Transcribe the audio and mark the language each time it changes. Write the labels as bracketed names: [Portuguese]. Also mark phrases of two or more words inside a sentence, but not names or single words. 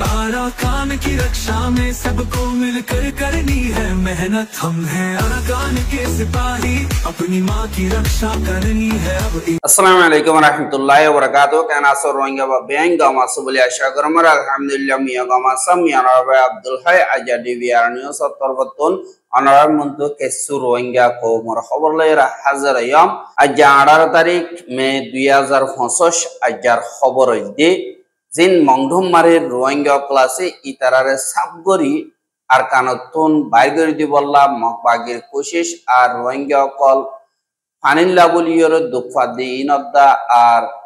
[Hindi] अराकान की रक्षा में सबको मिलकर करनी है मेहनत। हम हैं अराकान के सिपाही, अपनी माँ की रक्षा करनी है अब। [Arabic] السلام عليكم ورحمة الله وبركاته. [Rohingya] Kanasor Rohingya ba beng gama subuli asyagromar alhamdulillah miya gama sam miya nabe Abdul Hai ajadi biarniyo sator betul onar muntu kesu Rohingya ko merkhabar layra hazar ayam aja 18 tarik Mei 2025 ajar khabar ide jin mangdhum mare Rohingya klase itarare sabgori ar kanotun baigori dibolla makbagir koshish ar Rohingya kol Anilla buliyor dukfadi inodda ar